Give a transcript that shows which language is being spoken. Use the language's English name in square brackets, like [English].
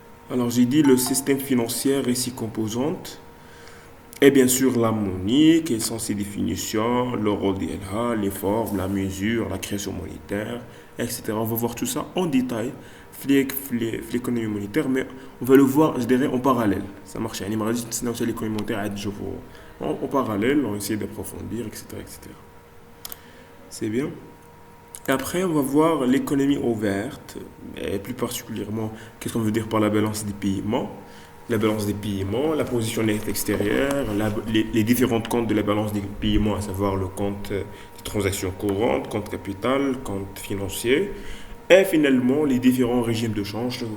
[French] Alors j'ai dit le système financier et ses composantes. Et bien sûr la monnaie, quelles sont ses définitions, le rôle d'ILH, les formes, la mesure, la création monétaire, etc. On va voir tout ça en détail, l'économie monétaire, mais on va le voir, je dirais, en parallèle. Ça marche. [Arabic] يعني ما غاديش نتسناو حتى l'économie monétaire عاد نشوفوا. [French] En parallèle, on essaie d'approfondir, etc., etc. C'est bien. Et après, on va voir l'économie ouverte, et plus particulièrement, qu'est-ce qu'on veut dire par la balance des paiements. La balance des paiements, la position nette extérieure, les différentes comptes de la balance des paiements, à savoir le compte des transactions courantes, compte capital, compte financier, et finalement les différents régimes de change.